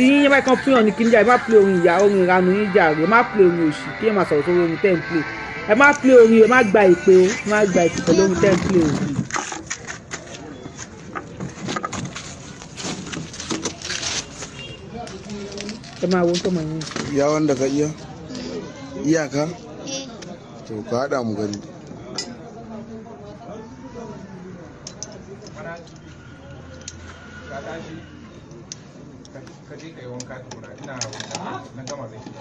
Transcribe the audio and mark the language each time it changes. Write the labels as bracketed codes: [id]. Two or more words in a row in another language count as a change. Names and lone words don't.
[yo] yín, ẹ má kàn fún yàn ní kíní jà, ẹ má play orin ìyá, orin ìranu yín jà rẹ, ẹ má play orin òṣì kí ẹ má sọ̀rọ̀ sórí orin tẹ́ ń play. Ẹ má play orin, ẹ má gba ìpè o, ẹ má gba ìpè pẹ̀lú orin tẹ́ ń play o. Ẹ máa wo tó mọ̀ yín. [ha] Iya wanda ka iya? Iyaka? To ka haɗa mu gani. Ka je ka yi wanka tukuna, ina wanka na gama zai shiga.